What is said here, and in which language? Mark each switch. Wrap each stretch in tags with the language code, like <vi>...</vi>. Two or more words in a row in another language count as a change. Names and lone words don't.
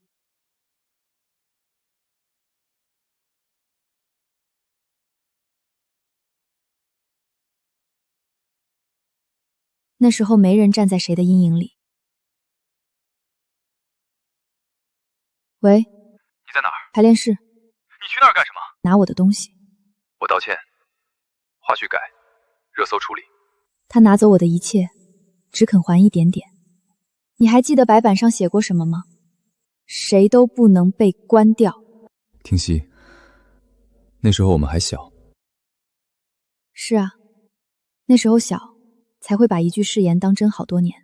<zh>那时候沒人站在誰的陰影裡。喂，你在哪兒？排練室。你去那兒幹什么？拿我的東西。我道歉。花絮改，熱搜處理。他拿走我的一切，只肯還一點點。你還記得白板上寫過什麼嗎？誰都不能被關掉。聽熙，那時候我們還小。是啊，那時候小，才會把一句誓言當真好多年。</zh>